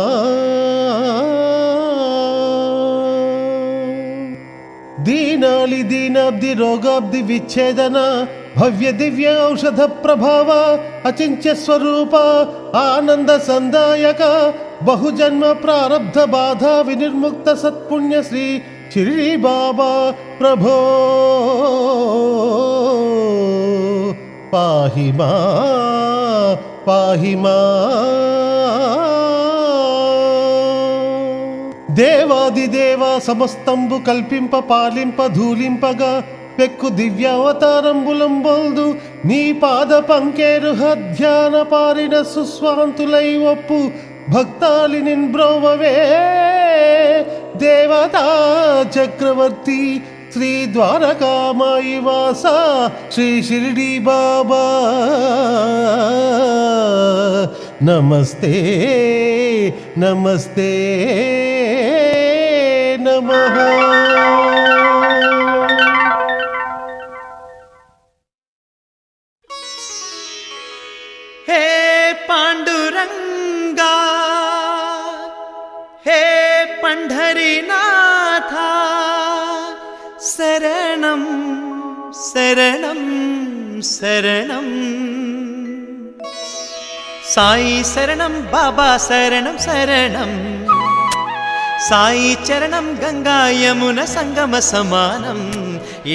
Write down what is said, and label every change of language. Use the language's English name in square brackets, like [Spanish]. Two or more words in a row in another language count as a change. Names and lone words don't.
[Sanskrit] दीनालि दीनाब्धि रोगाब्धि विच्छेदन भव्य दिव्य औषध प्रभाव अचिंत्य स्वरूप आनंद संदायक बहुजन्म प्रारब्ध बाधा विनिर्मुक्त सत्पुण्य श्री शिरडी बाबा प्रभो पाहि मा पाहि मा। [Telugu] దేవాదిదేవ సమస్తంబు కల్పింప పాలింప ధూలింపగా పెక్కు దివ్యావతారంబులంబొల్దు నీ పాద పంకేరు ధ్యాన పారిన సుస్వాంతులై ఒప్పు భక్తాలి నిన్బ్రోవవే దేవతా చక్రవర్తి శ్రీ ద్వారకామాయి వాస శ్రీ షిరిడి బాబా [Sanskrit] नमस्ते नमस्ते नमः। हे पांडुरंगा हे पंढरीनाथा शरणं शरणं शरणं साई शरणं बाबा शरणं [Telugu] शरणं సాయి చరణం గంగా యమున సంగమ సమానం ఏ